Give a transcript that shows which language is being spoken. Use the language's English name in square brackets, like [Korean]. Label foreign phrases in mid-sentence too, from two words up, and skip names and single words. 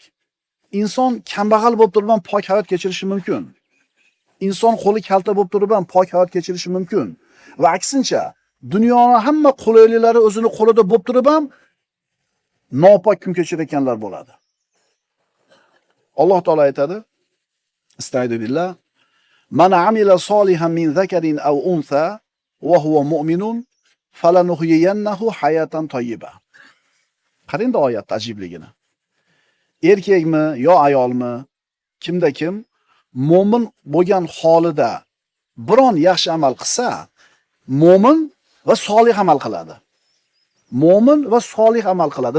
[Uzbek] Inson kambag'al bo'lib turib ham pok hayot kechirishi mumkin. Inson qo'li kalta bo'lib turib ham pok hayot kechirishi mumkin. Va aksincha, dunyoning hamma qulayliklari o'zini qo'lida bo'lib turib ham nopok kun kechirayotganlar bo'ladi. Alloh taolo aytadi: [Arabic] أستعيذ بالله من عمل صالحا من ذكر أو أنثى وهو مؤمن فلنحيينه حياة طيبة. [Uzbek] Qarang-da oyat ajibligini. Erkakmi yo ayolmi, kimda kim mo'min bo'lgan holida biron yaxshi amal qilsa, mo'min va solih amal qiladi. Mo'min va solih amal qiladi.